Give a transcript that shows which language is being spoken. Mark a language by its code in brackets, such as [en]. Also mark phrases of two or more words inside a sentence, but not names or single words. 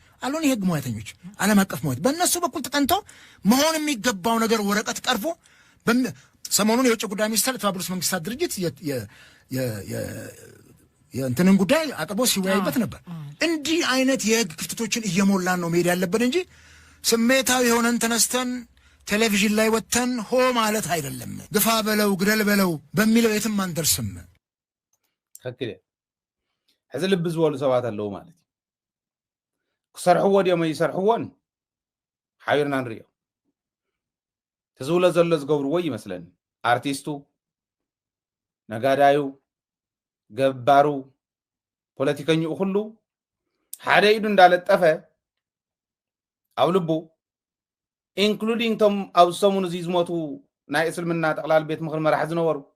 [am] አሉን የህግ ሙያተኞች ዓለም አቀፍ ሙያት በእነሱ በኩል ተጠንቶ መሆን የሚገባው ነገር ወረቀት ቀርቦ ሰሞኑን የውጭ ጉዳይ ሚኒስትር የተባበሩት መንግስታት ድርጅት የእንትንን ጉዳይ አቅርቦ ሲወያይበት ነበር። እንዲህ አይነት የህግ ክፍተቶችን እየሞላን ነው መሄድ ያለበት እንጂ ስሜታዊ የሆነን ተነስተን ቴሌቪዥን ላይ ወጥተን ሆ ማለት አይደለም። ግፋ በለው ግደል በለው በሚለው የትም አንደርስም። [ti] ተከክለ ሕዚ ልብ ዝበሉ ሰባት ኣለዉ ማለት ክሰርሕዎ ድዮም ይሰርሕዎን ሓቢርና ንሪኦ ተዝብሎ ዘሎ ዝገብርዎ ይመስለኒ አርቲስቱ ነጋዳዩ ገባሩ ፖለቲከኛው ሁሉ ሓደ ኢዱ እንዳለጠፈ ኣብ ልቡ ኢንክሉዲንግ ቶም ኣብ ሰሙን እዚ ዝሞቱ ናይ እስልምና ጠቅላል ቤት ምክሪ መራሒ ዝነበሩ